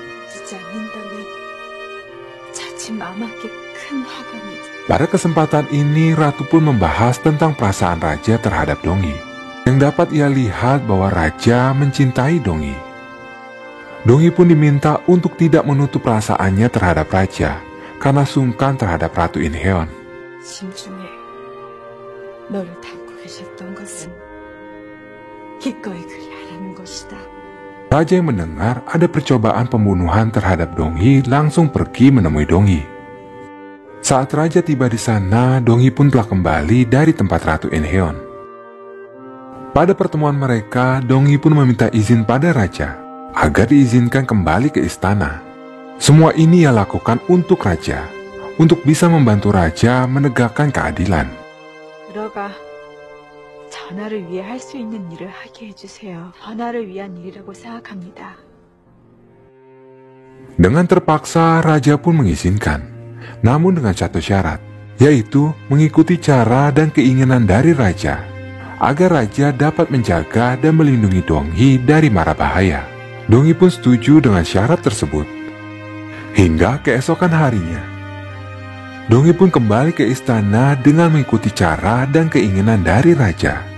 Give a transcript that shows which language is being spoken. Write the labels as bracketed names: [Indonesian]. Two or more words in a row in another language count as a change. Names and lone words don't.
[Indonesian] Pada kesempatan ini, Ratu pun membahas tentang perasaan raja terhadap Donghi, yang dapat ia lihat bahwa raja mencintai Donghi. Donghi pun diminta untuk tidak menutup perasaannya terhadap raja, karena sungkan terhadap Ratu Inheon. [Korean] 심중에 너를 담고 계셨던 것은 기꺼이 그리하라는 것이다. [Indonesian] Raja yang mendengar ada percobaan pembunuhan terhadap Donghi langsung pergi menemui Donghi. Saat raja tiba di sana, Donghi pun telah kembali dari tempat Ratu Inheon. Pada pertemuan mereka, Donghi pun meminta izin pada raja agar diizinkan kembali ke istana. Semua ini ia lakukan untuk raja, untuk bisa membantu raja menegakkan keadilan. [Korean] 들어가 전하를 위해 할 수 있는 일을 하게 해주세요. 전하를 위한 일이라고 생각합니다. [Indonesian] Dengan terpaksa, raja pun mengizinkan, namun dengan satu syarat, yaitu mengikuti cara dan keinginan dari raja, agar raja dapat menjaga dan melindungi Donghi dari mara bahaya. Donghi pun setuju dengan syarat tersebut. Hingga keesokan harinya, Donghi pun kembali ke istana dengan mengikuti cara dan keinginan dari raja.